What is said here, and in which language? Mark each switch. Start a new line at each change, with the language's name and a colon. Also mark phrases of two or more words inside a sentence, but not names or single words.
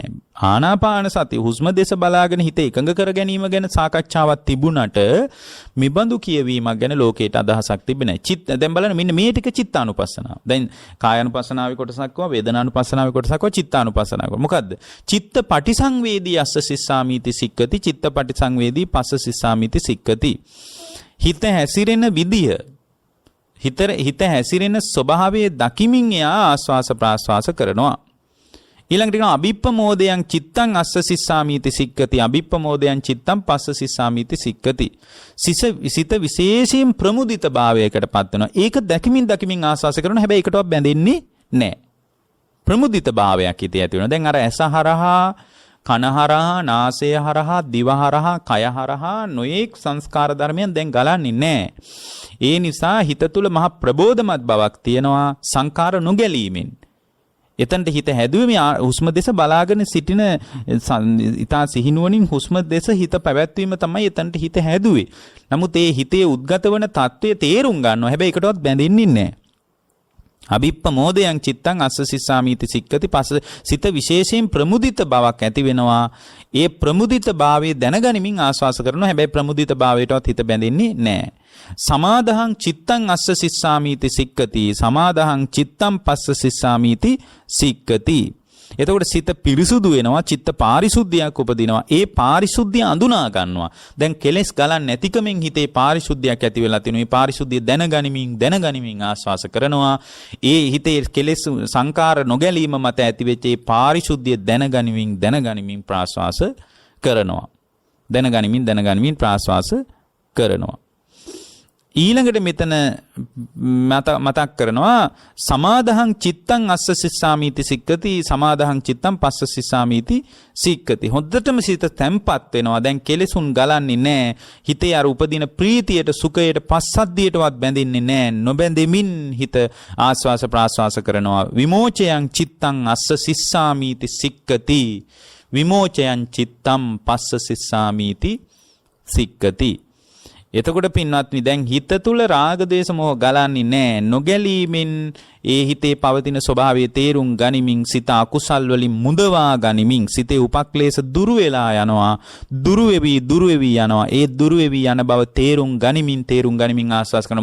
Sinhala: ආනාපාන සති හුස්ම දේශ බලාගෙන හිත එකඟ කර ගැනීම ගැන සාකච්ඡාවක් තිබුණට මිබඳු කියවීමක් ගැන ලෝකයට අදහසක් තිබෙන්නේ නැහැ. දැන් බලන්න මෙන්න මේ ටික චිත්තානුපස්සනාව. දැන් කායानुපස්සනාවේ කොටසක් වවා වේදනානුපස්සනාවේ කොටසක් වවා චිත්තානුපස්සනාව. මොකද්ද?
Pali: චිත්ත පටිසංවේදී අස්ස සිස්සාමීති සික්කති චිත්ත පටිසංවේදී පස්ස සිස්සාමීති සික්කති.
Sinhala: හිත හැසිරෙන විදිය හිත හැසිරෙන ස්වභාවයේ දකිමින් එයා ආස්වාස ප්‍රාස්වාස කරනවා. ඊළඟට කියනවා
Pali: අභිප්පමෝදයන් චිත්තං අස්ස සිස්සාමීති සික්කති අභිප්පමෝදයන් චිත්තං පස්ස සිස්සාමීති සික්කති.
Sinhala: සිත විශේෂයෙන් ප්‍රමුදිත භාවයකටපත් වෙනවා. ඒක දකිමින් ආස්වාස කරනවා. හැබැයි ඒකටවත් බැඳෙන්නේ නැහැ. ප්‍රමුදිත භාවයක් හිතේ ඇති වෙනවා. දැන් අර ඇස හරහා, කන හරහා, නාසය හරහා, දිව හරහා, කය හරහා නොයේක් සංස්කාර ධර්මයන් දැන් ගලන්නේ නැහැ. ඒ නිසා හිත තුල මහ ප්‍රබෝධමත් බවක් තියෙනවා සංකාර නොගැලීමෙන්. එතනට හිත හැදුවේ මේ හුස්ම දෙස බලාගෙන සිටින ඊතා සිහිනුවණින් හුස්ම දෙස හිත පැවැත්වීම තමයි එතනට හිත හැදුවේ. නමුත් ඒ හිතේ උද්ගත වන తත්වයේ තේරුම් ගන්නවා. හැබැයි ඒකටවත් බැඳෙන්නේ නැහැ.
Pali: අභිප්පමෝදයන් චිත්තං අස්ස සිස්සාමීති සික්කති.
Sinhala: පස්ස සිත විශේෂයෙන් ප්‍රමුදිත බවක් ඇති වෙනවා. ඒ ප්‍රමුදිත භාවයේ දැනගනිමින් ආස්වාස කරනවා. හැබැයි ප්‍රමුදිත භාවයටවත් හිත බැඳෙන්නේ නැහැ.
Pali: සමාදහං චිත්තං අස්ස සිස්සාමීති සික්කති. සමාදහං චිත්තං පස්ස සිස්සාමීති සික්කති.
Sinhala: එතකොට සිත පිරිසුදු වෙනවා, චිත්ත පාරිශුද්ධියක් උපදිනවා. ඒ පාරිශුද්ධිය අඳුනා ගන්නවා. දැන් කෙලෙස් ගලන් නැතිකමෙන් හිතේ පාරිශුද්ධියක් ඇති වෙලා තිනු. මේ පාරිශුද්ධිය දැනගනිමින් ආස්වාස කරනවා. ඒ හිතේ කෙලෙස් සංකාර නොගැලීම මත ඇතිවෙච්ච ඒ පාරිශුද්ධිය දැනගනිමින් ප්‍රාස්වාස කරනවා. දැනගනිමින් ප්‍රාස්වාස කරනවා. ඊළඟට මෙතන මතක් කරනවා
Pali: සමාදහං චිත්තං අස්ස සිස්සාමීති සික්කති. සමාදහං චිත්තං පස්ස සිස්සාමීති සික්කති.
Sinhala: හොද්දටම සිත තැම්පත් වෙනවා. දැන් කෙලෙසුන් ගලන්නේ නැහැ. හිතේ අර උපදින ප්‍රීතියට, සුඛයට, පස්සද්ධියටවත් බැඳෙන්නේ නැහැ. නොබැඳෙමින් හිත ආස්වාස ප්‍රාස්වාස කරනවා.
Pali: විමෝචයං චිත්තං අස්ස සිස්සාමීති සික්කති. විමෝචයං චිත්තං පස්ස සිස්සාමීති සික්කති.
Sinhala: එතකොට පින්වත්නි දැන් හිත තුල රාග දේශ මොහ ගලන්නේ නැහැ. නොගැලීමෙන් ඒ හිතේ පවතින ස්වභාවයේ තේරුම් ගනිමින් සිත අකුසල් වලින් මුදවා ගනිමින් සිතේ උපක්ලේශ දුරු වෙලා යනවා. දුරු වෙවි යනවා. ඒ දුරු වෙවි යන බව තේරුම් ගනිමින් ආස්වාස් කරනවා.